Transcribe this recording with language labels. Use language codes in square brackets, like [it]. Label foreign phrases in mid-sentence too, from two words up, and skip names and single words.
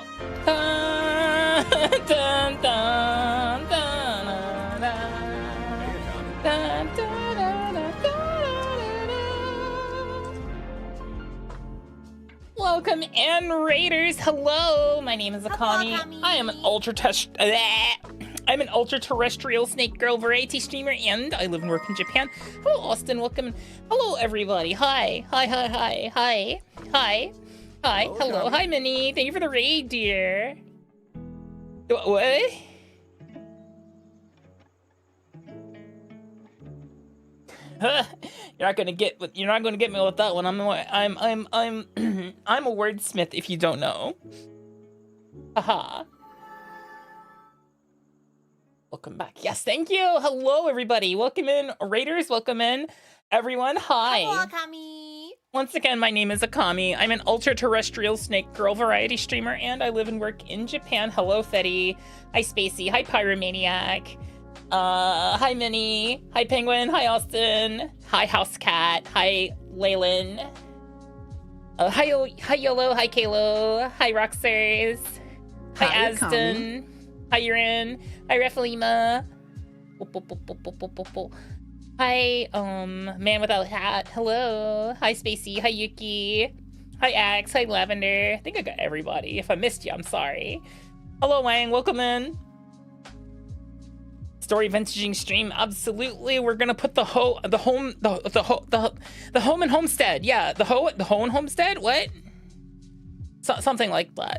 [en] Dun, dun, dun, dun, dun, dun, dun, dun, dun, dun. Welcome, and Raiders. Hello, my name is Akami. Akami. I am an I'm an ultra-terrestrial snake girl variety streamer, and I live and work in Japan. Hello, Austin. Welcome. Hello, everybody. Hi. Hi, hi, hi, hi. Hi. Hi. Hello. Hi, Minnie. Thank you for the raid, dear. What? You're not gonna get me with that one. I'm a wordsmith if you don't know. Haha. Welcome back. Yes, thank you. Hello, everybody. Welcome in, Raiders. Welcome in, everyone. Hi. Hello, Akami. Once again, my name is Akami. I'm an ultra-terrestrial snake girl variety streamer, and I live and work in Japan. Hello, Fetty. Hi, Spacey. Hi, Pyromaniac. Hi, Minnie. Hi, Penguin. Hi, Austin. Hi, House Cat. Hi, Leyland. Hi, Yolo. Hi, Kalo. Hi, Roxers. Hi, Asden. Hi, Urin. Hi, Refalima. Hi, Man Without Hat. Hello. Hi, Spacey. Hi, Yuki. Hi, Axe. Hi, Lavender. I think I got everybody. If I missed you, I'm sorry. Hello, Wang. Welcome in. Story vintaging stream. Absolutely. We're gonna put the home and homestead. Yeah, the home and homestead. What? Something like that.